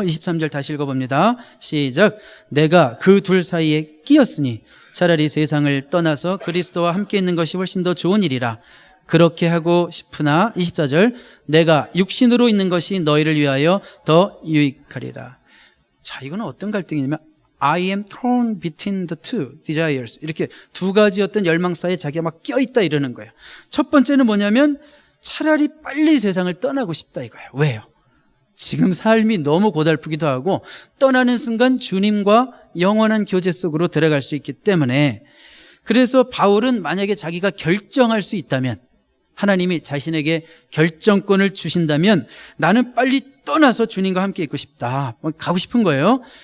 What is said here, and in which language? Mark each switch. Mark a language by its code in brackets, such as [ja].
[ko] 23절 다시 읽어봅니다. 시작. 내가 그 둘 사이에 끼었으니 차라리 세상을 떠나서 그리스도와 함께 있는 것이 훨씬 더 좋은 일이라. 그렇게 하고 싶으나 24절 내가 육신으로 있는 것이 너희를 위하여 더 유익하리라. 자, 이거는 어떤 갈등이냐면 [en] I am torn between the two desires. [ko] 이렇게 두 가지 어떤 열망 사이에 자기가 막 껴있다 이러는 거예요. 첫 번째는 뭐냐면 차라리 빨리 세상을 떠나고 싶다 이거예요. 왜요? 지금 삶이 너무 고달프기도 하고 떠나는 순간 주님과 영원한 교제 속으로 들어갈 수 있기 때문에, 그래서 바울은 만약에 자기가 결정할 수 있다면, 하나님이 자신에게 결정권을 주신다면 나는 빨리 떠나서 주님과 함께 있고 싶다, 가고 싶은 거예요.